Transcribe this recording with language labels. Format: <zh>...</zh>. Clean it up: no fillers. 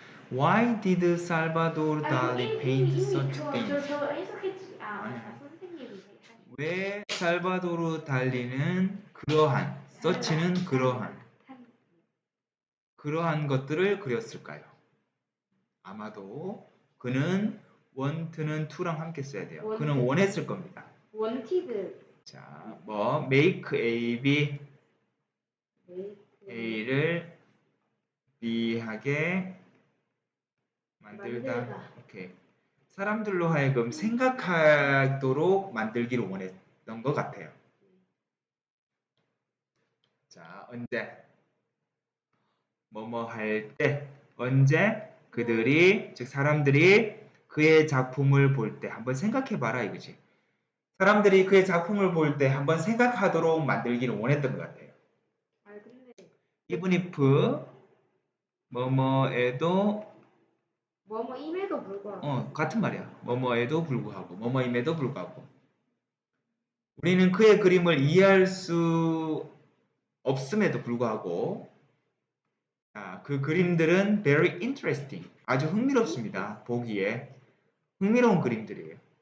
<en>Why did Salvador Dali paint such things?</en> <ko>저 해석했지. 선생님이. 왜 살바도르 달리는 such는 그러한 것들을 그렸을까요? 아마도 그는 want는 to랑 함께 써야 돼요. 그는 원했을 겁니다. wanted. 자, make A, B, A를 B하게 만들다. 오케이. 사람들로 하여금 생각하도록 만들기를 원했던 것 같아요. 자, 언제? 뭐뭐 할 때, 언제 즉 사람들이 그의 작품을 볼 때 한번 생각해봐라 이거지. 사람들이 그의 작품을 볼 때 한번 생각하도록 만들기를 원했던 것 같아요. 근데 even if 뭐뭐에도 뭐뭐임에도 불구하고. 같은 말이야. 뭐뭐에도 불구하고 뭐뭐임에도 불구하고 우리는 그의 그림을 이해할 수 없음에도 불구하고 그 그림들은</ko> <en>very interesting.</en> <ko>아주 흥미롭습니다. 보기에 흥미로운 그림들이에요.</ko>